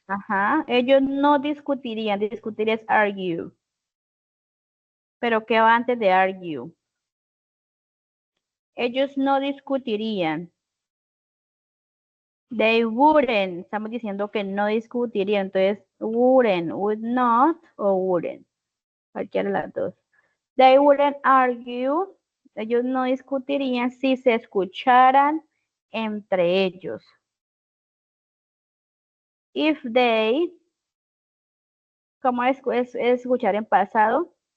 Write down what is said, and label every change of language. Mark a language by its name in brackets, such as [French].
[Spanish] Ajá, ellos no discutirían, discutir es argue. Pero ¿qué va antes de argue? Ellos no discutirían. [English] They wouldn't. [Spanish] Estamos diciendo que no discutirían. [English] Entonces, wouldn't, would not o wouldn't. [Spanish] Cualquiera de las dos. [English] They wouldn't argue. [Spanish] Ellos no discutirían si se escucharan entre ellos. [English] If they, [Spanish] ¿cómo es escuchar en pasado?